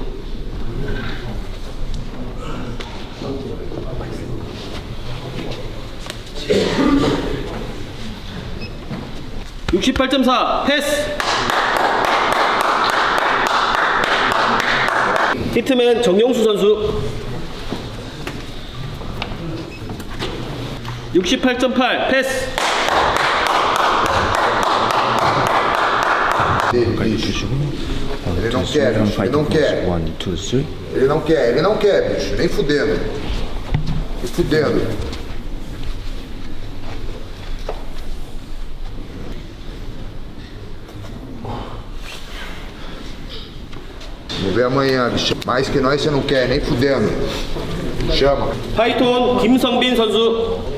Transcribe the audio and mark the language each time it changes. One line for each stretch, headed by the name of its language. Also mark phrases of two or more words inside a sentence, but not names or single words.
Korean: 68.4 패스. 히트맨 정용수 선수. 68.8 패스.
Portuguese: Ele não quer, bicho, ele não quer.
English: One, two, three.
Portuguese: Ele não quer, ele não quer, bicho. Nem fudendo. Nem fudendo. Vou ver amanhã, bicho. Mais que nós você não quer, nem fudendo. Chama.
Korean: 파이톤 김성빈 선수.